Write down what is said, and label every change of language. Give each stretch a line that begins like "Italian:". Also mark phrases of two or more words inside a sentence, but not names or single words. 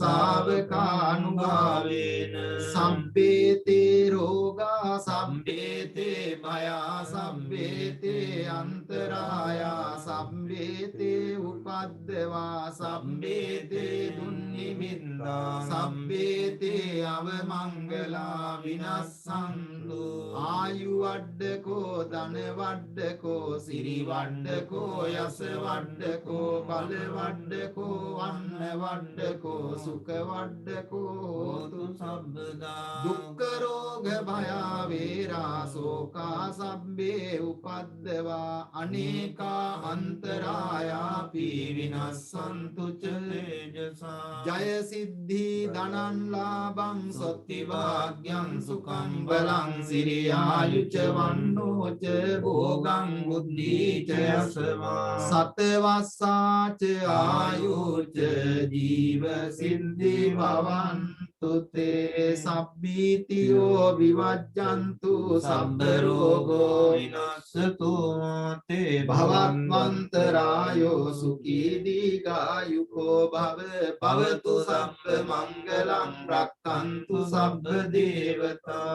Pali: ශාවකානුභාවේන සම්පේතේ රෝගා සම්පේතේ භයා සම්පේතේ අන්තරායා සම්පේතේ උපද්දවා සම්පේතේ දුන්නිමිත්තා සම්පේතේ අවමංගලා විනස්සන්තු ආයු වඩ්ඩකෝ ධන වඩ්ඩකෝ සිරි වඩ්ඩකෝ යස වඩ්ඩකෝ බල වඩ්ඩකෝ අන්න වඩ්ඩකෝ සුඛ වඩ්ඩකෝ හෝතු සබ්බදා දුක්ඛ රෝග භයා වේරා ශෝකා සබ්බේ උපද්දවා අනේකා අන්තරායාපි විනස්සන්තු ච තේජසා ජය සිද්ධි ධනං ලාභං සොත්ති වාග්යං සුඛං බලං සිරියායුච වන්නෝච භෝගං බුද්ධීච යසවා සතවස්සාච ආයුච ජීව සිද්ධි භවන්තු තේ සබ්බීතියෝ විවජ්ජන්තු සබ්බ රෝගෝ විනස්සතු තේ භවත්වන්තරායෝ සුඛී දීඝායුකෝ භව භවතු සබ්බ මංගලං රක්ඛන්තු සබ්බ දේවතා